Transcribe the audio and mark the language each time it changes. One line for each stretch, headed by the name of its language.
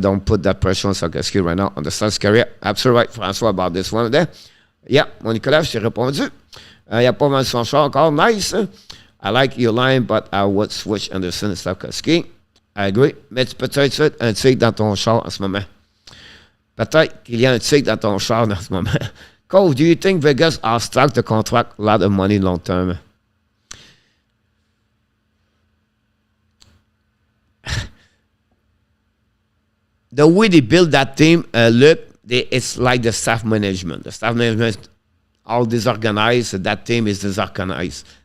English: Don't put that pressure on Sarkozy right now on the star's career. Absolutely right, François, about this one there.
French: Yeah, mon Nicolas, je t'ai répondu. Il n'y a pas vendu son char encore.
English: Nice. I like your line, but I would switch Anderson and Sarkozy. I agree.
French: Mais peut-être un tigre dans ton char en ce moment. Peut-être qu'il y a un tigre dans ton char en ce moment.
English: Cole, do you think Vegas are stuck to contract a lot of money long term? The way they build that team, look, it's like the staff management. The staff management all disorganized. That team is disorganized.